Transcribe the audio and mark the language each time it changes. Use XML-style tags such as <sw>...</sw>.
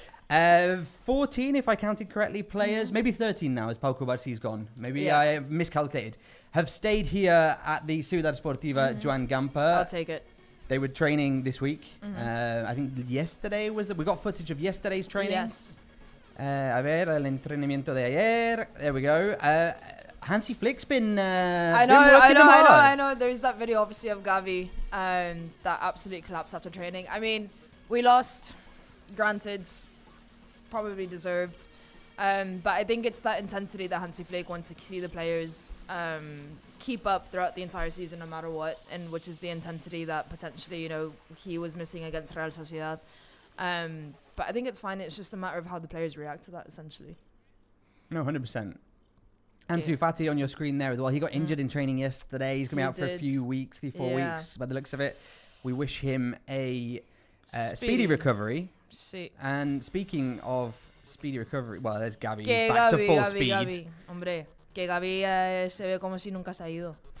<en>14, if I counted correctly, players, maybe 13 now as Pau Cubarsí's gone. Maybe I miscalculated. Have stayed here at the Ciudad Esportiva Joan Gamper. I'll take it. They were training this week. I think yesterday we got footage of yesterday's training. Yes.</en> <es>A ver, el entrenamiento de ayer.</es> <en>There we go. Hansi Flick's been I know. There's that video, obviously, of Gavi that absolutely collapsed after training. I mean, we lost. Granted, probably deserved. But I think it's that intensity that Hansi Flick wants to see the players keep up throughout the entire season, no matter what, and which is the intensity that potentially, he was missing against Real Sociedad. But I think it's fine. It's just a matter of how the players react to that, essentially. No, 100%. Ansu Fati on your screen there as well. He got injured in training yesterday. He's going to be out for a few weeks, 3-4 weeks, by the looks of it. We wish him a speedy recovery. Sí. And speaking of speedy recovery, well, there's Gavi. He's back to full speed. Gavi.</en> <es>Hombre, que Gavi se ve como si nunca se ha ido.</es>